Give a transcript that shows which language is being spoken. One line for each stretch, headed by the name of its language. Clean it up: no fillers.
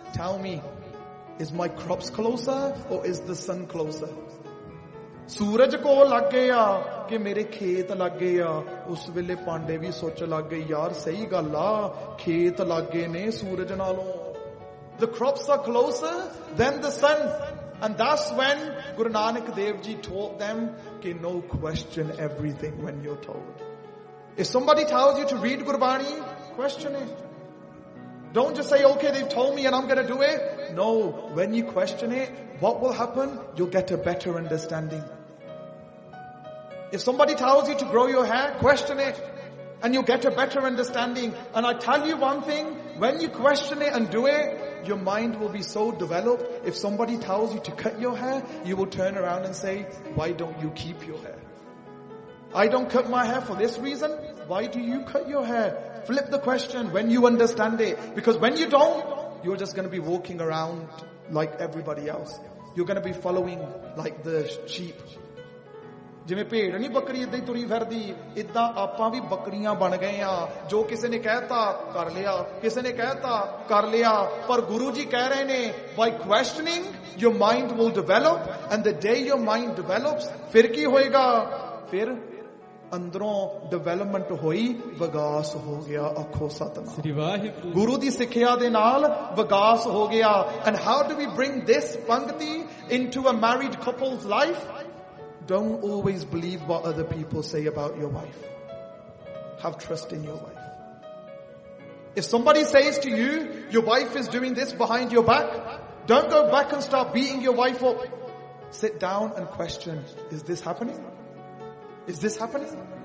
English: Tell me, is my crops closer or is the sun closer?
Punjabi: ਸੂਰਜ ਕੋ ਲੱਗੇ ਆ ਕਿ ਮੇਰੇ ਖੇਤ ਲੱਗੇ ਆ? ਉਸ ਵੇਲੇ ਪਾਂਡੇ ਵੀ ਸੋਚ ਲੱਗ ਗਏ, ਯਾਰ ਸਹੀ ਗੱਲ ਆ, ਖੇਤ ਲੱਗੇ ਨੇ ਸੂਰਜ ਨਾਲੋਂ,
English: the crops are closer than the sun. And that's when Guru Nanak Dev Ji taught them, ke no, question everything when you're told. If somebody tells you to read Gurbani, question it. Don't just say, okay, they've told me and I'm going to do it. No, when you question it, what will happen? You'll get a better understanding. If somebody tells you to grow your hair, question it and you'll get a better understanding. And I tell you one thing, when you question it and do it, your mind will be so developed. If somebody tells you to cut your hair, you will turn around and say, why don't you keep your hair? I don't cut my hair for this reason. Why do you cut your hair? Flip the question when you understand it. Because when you don't, you're just going to be walking around like everybody else. You're going to be following like the sheep.
Punjabi: ਜਿਵੇਂ ਭੇਡ ਨੀ ਬੱਕਰੀ ਇੱਦਾਂ ਹੀ ਤੁਰੀ ਫਿਰਦੀ, ਇੱਦਾਂ ਆਪਾਂ ਵੀ ਬੱਕਰੀਆਂ ਬਣ ਗਏ ਆ। ਜੋ ਕਿਸੇ ਨੇ ਕਹਿਤਾ ਕਰ ਲਿਆ, ਕਿਸੇ ਨੇ ਕਹਿਤਾ ਕਰ ਲਿਆ, ਪਰ ਗੁਰੂ ਜੀ ਕਹਿ ਰਹੇ ਨੇ,
English: by questioning your mind will develop, and the day your mind develops,
Punjabi: ਫਿਰ ਕੀ ਹੋਏਗਾ? ਫਿਰ ਅੰਦਰੋਂ ਡਿਵੈਲਪਮੈਂਟ ਹੋਈ, ਵਿਕਾਸ ਹੋ ਗਿਆ। ਅੱਖੋ ਸਤਨਾਮ, ਸ੍ਰੀ ਵਾਹਿਗੁਰੂ, ਗੁਰੂ ਦੀ ਸਿੱਖਿਆ ਦੇ ਨਾਲ ਵਿਕਾਸ ਹੋ ਗਿਆ।
English: And how do we bring this ਪੰਕਤੀ into a married couples life? Don't always believe what other people say about your wife. Have trust in your wife. If somebody says to you, your wife is doing this behind your back, don't go back and start beating your wife up. Sit down and question, is this happening? Is this happening?